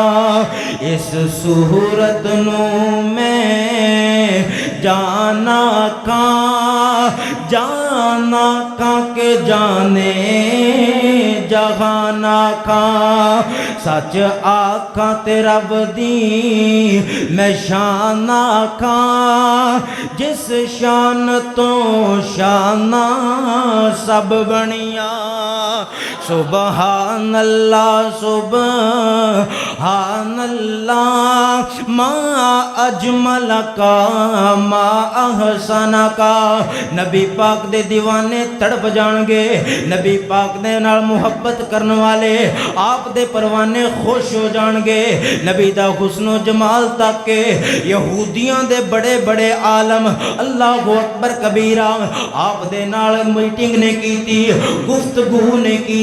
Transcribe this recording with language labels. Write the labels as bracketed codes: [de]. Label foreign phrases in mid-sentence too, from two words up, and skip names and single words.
[pa] اس صورت نوں میں جاناں کا کے جانِ جہاناں کا. سچ آکھاں تے رب دی میں شان آکھاں، جس شان توں شاناں سب بنیاں. [ar] سبحان الله سبحان الله، ما أجملك ما أحسنك. [pa] نبی پاک دے دیوانے تڑپ جائیں گے، نبی پاک دے نال محبت کرنے والے آپ دے پروانے خوش ہو جائیں گے. نبی دا حسن و جمال تک کے یہودیاں دے بڑے بڑے عالم [ar] الله أكبر كبيرا [pa] آپ دے نال میٹنگ نے کی، گفتگو نے کی.